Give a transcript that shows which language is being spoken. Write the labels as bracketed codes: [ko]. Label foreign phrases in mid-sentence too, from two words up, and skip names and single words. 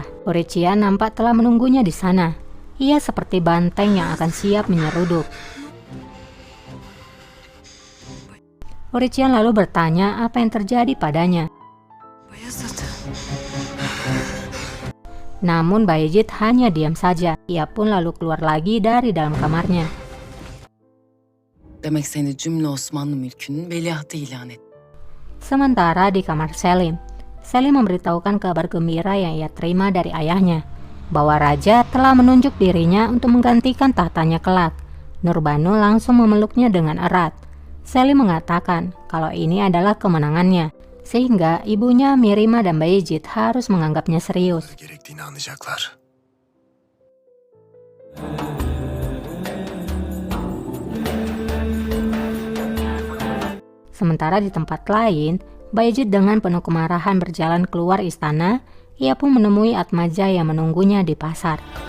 [id] Hurriccia nampak telah menunggunya di sana. Ia seperti banteng yang akan siap menyeruduk. Hurriccia lalu bertanya apa yang terjadi padanya. Bayezid. Namun Bayezid hanya diam saja. Ia pun lalu keluar lagi dari dalam kamarnya. [tr] Demek seni cümle Osmanlı mülkünün veliahtı ilan et. [id] Sementara di kamar Selim, Selim memberitahukan kabar gembira yang ia terima dari ayahnya, bahwa raja telah menunjuk dirinya untuk menggantikan tahtanya kelak. Nurbanu langsung memeluknya dengan erat. Selim mengatakan kalau ini adalah kemenangannya, sehingga ibunya Mirima dan Bayezid harus menganggapnya serius. [tr] Gerektiğini anlayacaklar. [id] Sementara di tempat lain, Bayezid dengan penuh kemarahan berjalan keluar istana. Ia pun menemui Atmaja yang menunggunya di pasar.